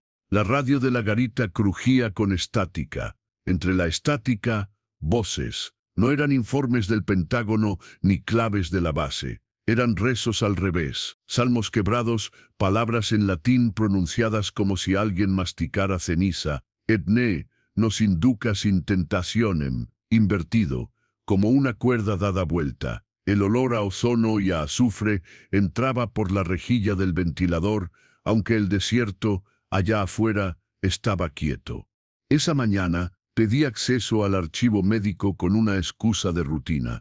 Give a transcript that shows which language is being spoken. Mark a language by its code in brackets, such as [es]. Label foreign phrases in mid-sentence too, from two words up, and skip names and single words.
[es] La radio de la garita crujía con estática. Entre la estática, voces. No eran informes del Pentágono ni claves de la base. Eran rezos al revés, salmos quebrados, palabras en latín pronunciadas como si alguien masticara ceniza. [la] Et ne nos inducas in tentationem, [es] invertido, como una cuerda dada vuelta. El olor a ozono y a azufre entraba por la rejilla del ventilador, aunque el desierto, allá afuera, estaba quieto. Esa mañana pedí acceso al archivo médico con una excusa de rutina.